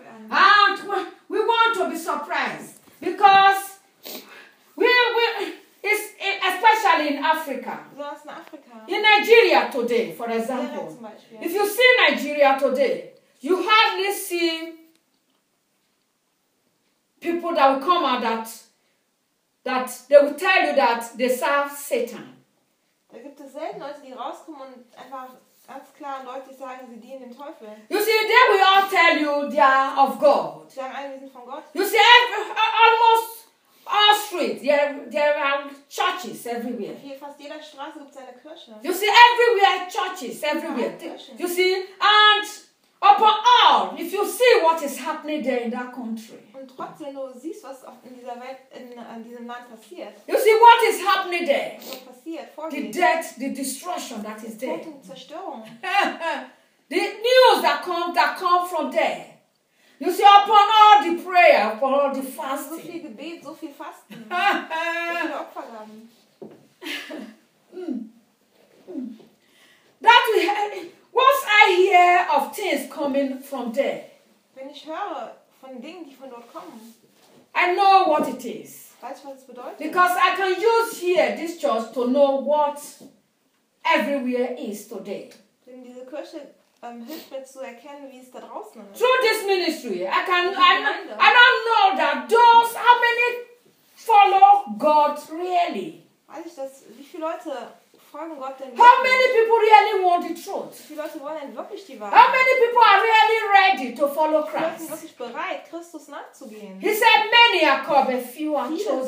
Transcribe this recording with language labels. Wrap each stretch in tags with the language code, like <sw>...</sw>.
<en>And we want to be surprised. Because especially in Africa. In Nigeria today, for example. If you see Nigeria today, you hardly see people that will come out that they will tell you that they serve Satan.</en> <de>Da gibt es selten Leute, die rauskommen und einfach ganz klar Leute sagen, sie dienen dem Teufel.</de> <en>You see, they will all tell you they are of God.</en> <de>Sie sagen alle, sie sind von Gott.</de> <en>You see, almost all streets, there are churches everywhere.</en> <de>Hier fast jeder Straße gibt es eine Kirche.</de> <en>You see, everywhere churches, everywhere. You see, and upon all, if you see what is happening there in that country.</en> <de>Und trotzdem du siehst, was auch in dieser Welt, in diesem Land passiert.</de> <en>You see what is happening there?</en> <de>Was passiert vor</de> <en>dir? The death, the destruction that is there.</en> <de>Die Tote Zerstörung.</de> <en>The news that come from there. You see, upon all the prayer, upon all the fasting.</en> <de>So viel Gebet, so viel Fasten. So viel Opfergaben.</de> <en>That we have, once I hear of things coming from there.</en> <de>Wenn ich höre von Dingen, die von dort kommen.</de> <en>I know what it is.</en> <de>Weißt du, was es bedeutet?</de> <en>Because I can use here this church to know what everywhere is today.</en> <de>Denn diese Kirche hilft mir zu erkennen, wie es da draußen ist.</de> <en>Through this ministry, I can, I don't know that those, how many follow God really?</en> <de>Weiß ich das, wie viele Leute folgen Gott denn?</de> <en>How many people really want the truth?</en> <de>Wie viele Leute wollen denn wirklich die Wahrheit?</de> <en>How many people are really ready to follow Christ?</en> <de>Wie viele Leute sind wirklich bereit, Christus nachzugehen?</de> <en>He said, many are called, but few are chosen.</en>